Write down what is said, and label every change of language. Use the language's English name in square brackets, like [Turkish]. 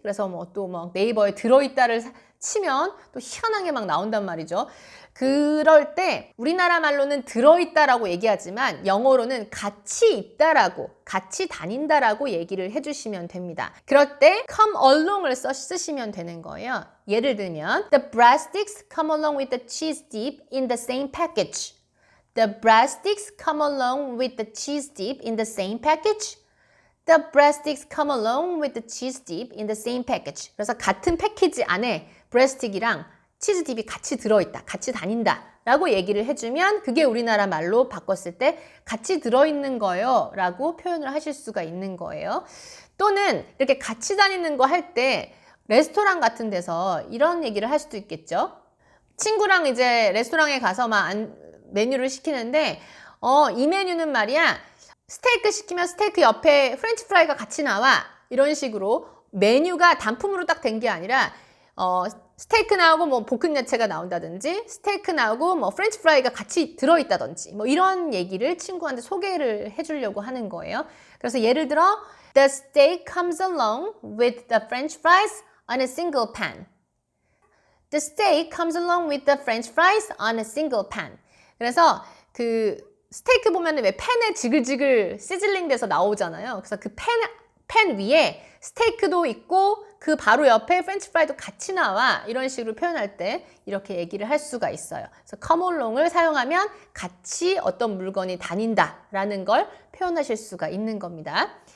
[Korean] 그래서 뭐 또 막 네이버에 들어있다를 치면 또 희한하게 막 나온단 말이죠. 그럴 때 우리나라 말로는 들어있다라고 얘기하지만 영어로는 같이 있다라고 같이 다닌다라고 얘기를 해주시면 됩니다. 그럴 때 come along을 쓰시면 되는 거예요. 예를 들면 [English] The breadsticks come along with the cheese dip in the same package. The breadsticks come along with the cheese dip in the same package. The breadsticks come along with the cheese dip in the same package. [Korean] 그래서 같은 패키지 안에 브레스틱이랑 치즈 딥이 같이 들어있다, 같이 다닌다 라고 얘기를 해주면 그게 우리나라 말로 바꿨을 때 같이 들어있는 거예요 라고 표현을 하실 수가 있는 거예요. 또는 이렇게 같이 다니는 거 할 때 레스토랑 같은 데서 이런 얘기를 할 수도 있겠죠. 친구랑 이제 레스토랑에 가서 막 메뉴를 시키는데 이 메뉴는 말이야, 스테이크 시키면 스테이크 옆에 프렌치 프라이가 같이 나와. 이런 식으로 메뉴가 단품으로 딱 된 게 아니라, 스테이크 나오고 뭐 볶은 야채가 나온다든지, 스테이크 나오고 뭐 프렌치 프라이가 같이 들어있다든지, 뭐 이런 얘기를 친구한테 소개를 해주려고 하는 거예요. 그래서 예를 들어, [English] The steak comes along with the french fries on a single pan. The steak comes along with the french fries on a single pan. [Korean] 그래서 그 스테이크 보면 왜 팬에 지글지글 시즐링 돼서 나오잖아요. 그래서 그 팬 위에 스테이크도 있고 그 바로 옆에 프렌치 프라이도 같이 나와. 이런 식으로 표현할 때 이렇게 얘기를 할 수가 있어요. 그래서 come along을 사용하면 같이 어떤 물건이 다닌다라는 걸 표현하실 수가 있는 겁니다.